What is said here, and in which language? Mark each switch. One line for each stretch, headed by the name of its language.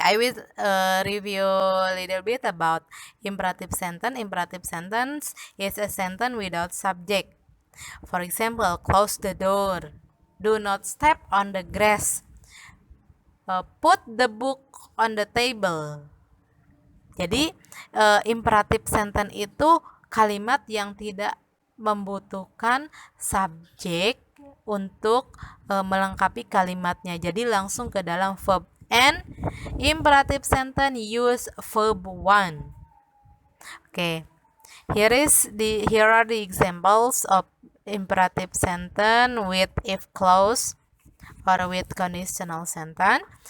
English: I will review a little bit about imperative sentence. Imperative sentence is a sentence without subject. For example, close the door. Do not step on the grass. Put the book on the table.
Indonesian: Jadi, imperative sentence itu kalimat yang tidak membutuhkan subjek untuk melengkapi kalimatnya. Jadi langsung ke dalam verb.
English: And imperative sentence use verb one. Okay. Here are the examples of imperative sentence with if clause or with conditional sentence.